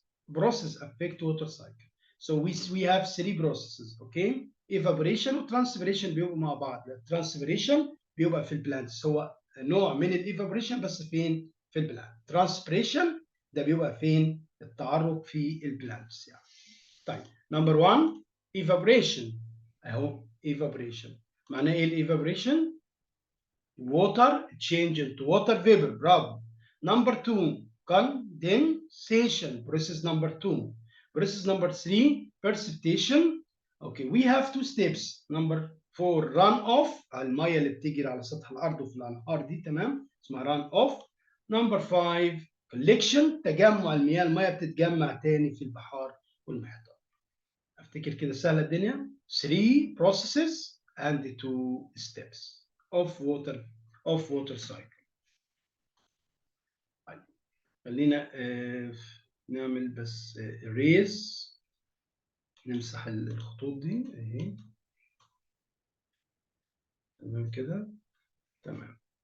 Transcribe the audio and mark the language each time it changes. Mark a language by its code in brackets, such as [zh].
[en] Process affect water cycle. So we have 3 processes, okay? [ar] Evaporation و transpiration بيبقوا مع بعض. Transpiration بيبقى في البلانتس، هو نوع من الايفابوريشن بس فين؟ في البلانت. Transpiration ده بيبقى فين؟ التعرق في البلانتس يعني. [en] طيب number 1 evaporation اهو evaporation. [ar] معناه ايه [en] الايفابوريشن؟ water change into water vapor. [ar] برافو. [en] Number 2 condensation process number 2. Process number 3 precipitation. Okay, we have 2 steps. Number 4 [ar] run off، الميه اللي بتجري على سطح الارض وفي الانهار دي، تمام، اسمها run off. [en] Number 5 [ar] collection، تجمع المياه، الميه بتتجمع تاني في البحار والمحيطات. افتكر كده سهله الدنيا. [en] 3 processes and 2 steps of water cycle. [ar] خلينا نعمل بس erase، نمسح الخطوط دي اهي، تمام كده، تمام.